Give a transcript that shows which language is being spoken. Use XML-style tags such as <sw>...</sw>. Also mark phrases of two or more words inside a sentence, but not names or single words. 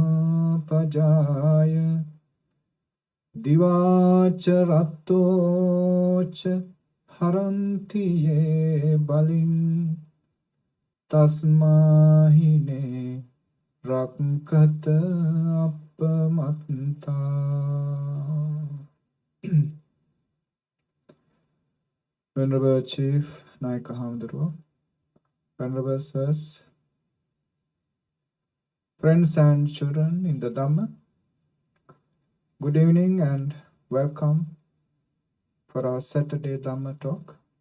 <pi>pajaya divacha rattocha haranti ye balin tasmahine rakkata appamatta.</pi> <en>Venerable Chief Naika Hamduru, Venerable Sirs, friends and children in the Dhamma, good evening and welcome for our Saturday Dhamma talk.</en>